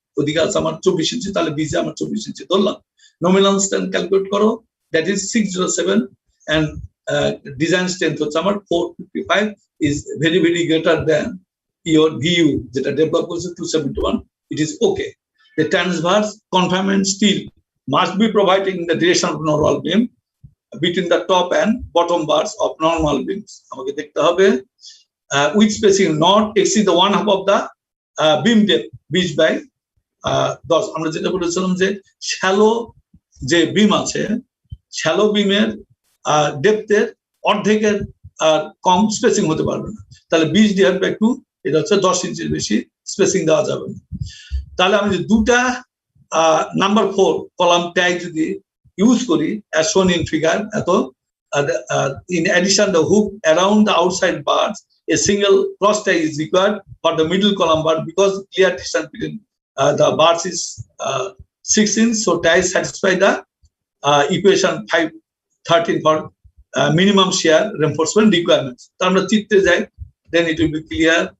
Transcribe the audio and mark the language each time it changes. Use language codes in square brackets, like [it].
[bn] ওদিকে আছে আমার 24 ইঞ্চি, তাহলে বিজে আমার 24 ইঞ্চি ধরলাম। নমিনাল স্ট্রেন্থ ক্যালকুলেট করো, [en] that is 607, [bn] and design strength হচ্ছে আমার 455, [en] is very very greater than your VU [bn] যেটা ডেভেলপ করেছে 271, [en] it is okay. The transverse confinement steel must be provided in the direction of normal beam between the top and bottom bars of normal beams. [bn] আমাকে দেখতে হবে [en] with spacing not exceed the 1/2 of the beam depth reached by 10. [bn] আমরা যেটা বলেছিলাম যে shallow যে বিম আছে, shallow বিমের ডেপথের অর্ধেকের কম স্পেসিং হতে পারবে না, তাহলে 20 ডিভাইড বাই 2, এটা হচ্ছে 10 ইঞ্চির বেশি স্পেসিং দেওয়া যাবে না। তাহলে আমি যদি দুটা নাম্বার 4 কলাম ট্যাগ যদি ইউজ করি [en] as shown in figure, এত in addition the hook around the outside bars, a single cross tag is required for the middle column bar because clear distance between the bars is 6 inch, so ties satisfy the equation 513 for minimum shear reinforcement requirements. [bn] তো আমরা চিত্রে যাই, [en] then it will be clear